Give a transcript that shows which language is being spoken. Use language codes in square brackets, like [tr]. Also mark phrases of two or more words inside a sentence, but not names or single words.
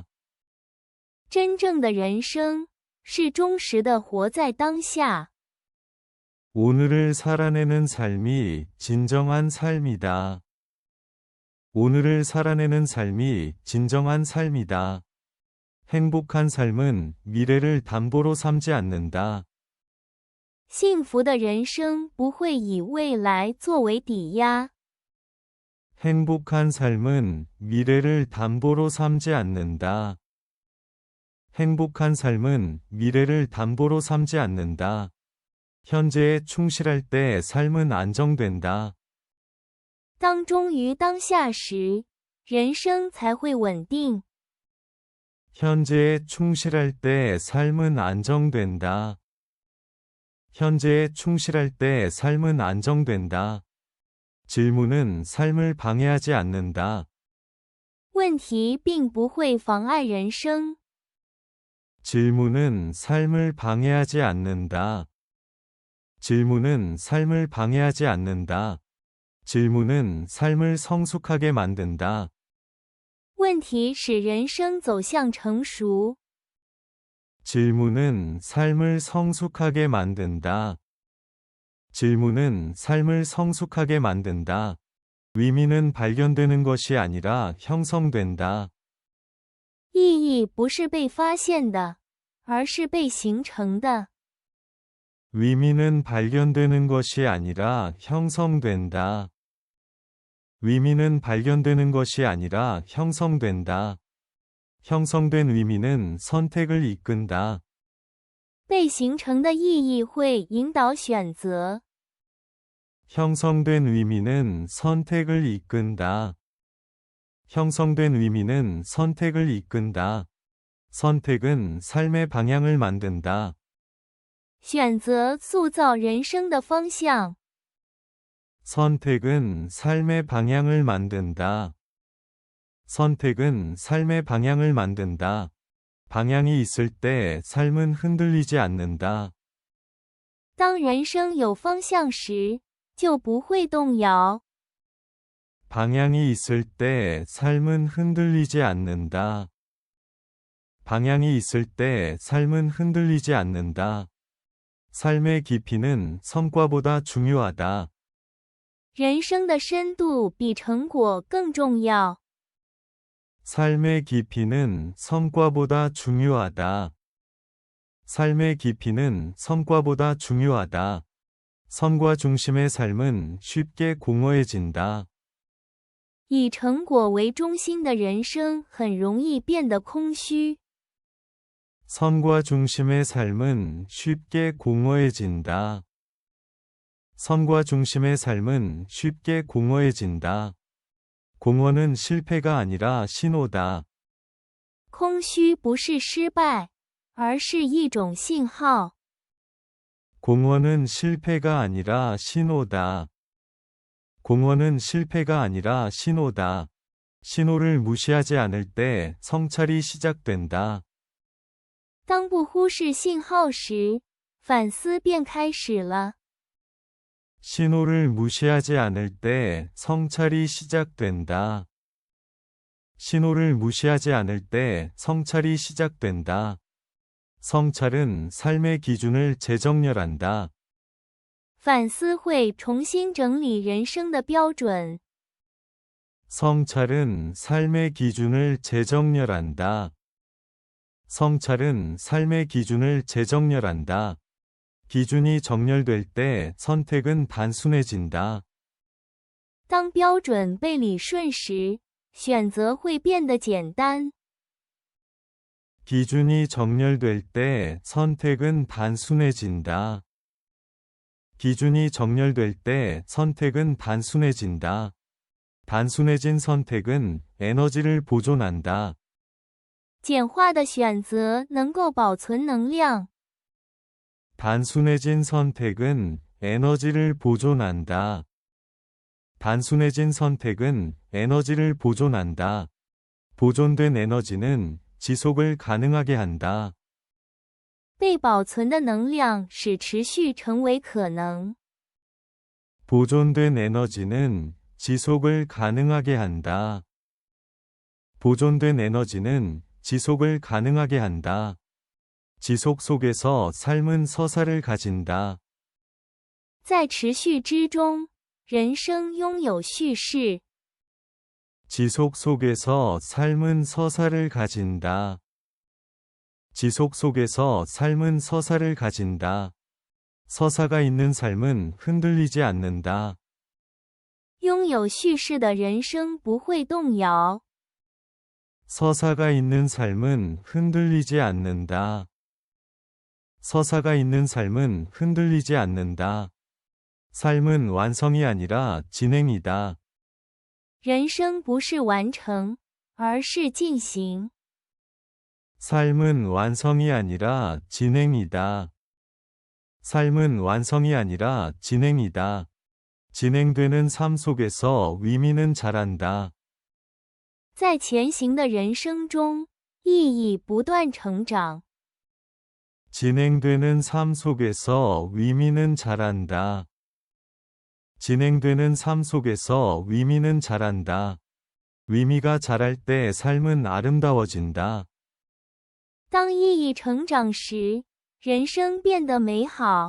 [zh] 真正的人生是忠实的活在当下。 [ko] 오늘을 살아내는 삶이 진정한 삶이다. 오늘을 살아내는 삶이 진정한 삶이다. 행복한 삶은 미래를 담보로 삼지 않는다. [zh] 幸福的人生不会以未来作为抵押。 [ko] 행복한 삶은 미래를 담보로 삼지 않는다. 행복한 삶은 미래를 담보로 삼지 않는다. 현재에 충실할 때 삶은 안정된다. [zh] 当忠于当下时，人生才会稳定。 [ko] 현재에 충실할 때 삶은 안정된다. 현재에 충실할 때 삶은 안정된다. 질문은 삶을 방해하지 않는다. [zh] 问题并不会妨碍人生。 [ko] 질문은 삶을 방해하지 않는다. 질문은 삶을 방해하지 않는다. 질문은 삶을 성숙하게 만든다. [zh] 问题使人生走向成熟。 [ko] 질문은 삶을 성숙하게 만든다. 질문은 삶을 성숙하게 만든다. 의미는 발견되는 것이 아니라 형성된다. [zh] 意义不是被发现的，而是被形成的。 [ko] 의미는 발견되는 것이 아니라 형성된다. 의미는 발견되는 것이 아니라 형성된다. 형성된 의미는 선택을 이끈다. [zh] 被形成的意义会引导选择。 [ko] 형성된 의미는 선택을 이끈다. 형성된 의미는 선택을 이끈다. 선택은 삶의 방향을 만든다. [zh] 选择塑造人生的方向。 [ko] 선택은 삶의 방향을 만든다. 선택은 삶의 방향을 만든다. 방향이 있을 때 삶은 흔들리지 않는다. [zh] 当人生有方向时，就不会动摇。 [ko] 방향이 있을 때 삶은 흔들리지 않는다. 방향이 있을 때 삶은 흔들리지 않는다. 삶의 깊이는 성과보다 중요하다. [zh] 人生的深度比成果更重要。 [ko] 삶의 깊이는 성과보다 중요하다. 삶의 깊이는 성과보다 중요하다. 성과 중심의 삶은 쉽게 공허해진다. [zh] 以成果为中心的人生很容易变得空虚。 [ko] 선과 중심의 삶은 쉽게 공허해진다. 선과 중심의 삶은 쉽게 공허해진다. 공허는 실패가 아니라 신호다. [zh] 空虚不是失败，而是一种信号。 [ko] 공허는 실패가 아니라 신호다. 공허는 실패가 아니라 신호다. 신호를 무시하지 않을 때 성찰이 시작된다. [zh] 当不忽视信号时，反思便开始了。 [ko] 신호를 무시하지 않을 때 성찰이 시작된다. 신호를 무시하지 않을 때 성찰이 시작된다. 성찰은 삶의 기준을 재정렬한다. [zh] 反思会重新整理人生的标准。 [ko] 성찰은 삶의 기준을 재정렬한다. 성찰은 삶의 기준을 재정렬한다. 기준이 정렬될 때 선택은 단순해진다. [zh] 当标准被理顺时，选择会变得简单。 [ko] 기준이 정렬될 때 선택은 단순해진다. 기준이 정렬될 때 선택은 단순해진다. 단순해진 선택은 에너지를 보존한다. [zh] 简化的选择能够保存能量。 [ko] 단순해진 선택은 에너지를 보존한다. 단순해진 선택은 에너지를 보존한다. 보존된 에너지는 지속을 가능하게 한다. [zh] 被保存的能量使持续成为可能。 [ko] 보존된 에너지는 지속을 가능하게 한다. 보존된 에너지는 지속을 가능하게 한다. 지속 속에서 삶은 서사를 가진다. [zh] 在持续之中，人生拥有叙事。 [ko] 지속 속에서 삶은 서사를 가진다. 지속 속에서 삶은 서사를 가진다. 서사가 있는 삶은 흔들리지 않는다. [zh] 拥有叙事的人生不会动摇。 [ko] 서사가 있는 삶은 흔들리지 않는다. 서사가 있는 삶은 흔들리지 않는다. 삶은 완성이 아니라 진행이다. [zh] 人生不是完成，而是进行。 [ko] 삶은 완성이 아니라 진행이다. 삶은 완성이 아니라 진행이다. 진행되는 삶 속에서 의미는 자란다. [zh] 在前行的人生中，意义不断成长。 [ko] 진행되는 삶 속에서 의미는 자란다. 진행되는 삶 속에서 의미는 자란다. 의미가 자랄 때 삶은 아름다워진다. [zh] 当意义成长时，人生变得美好。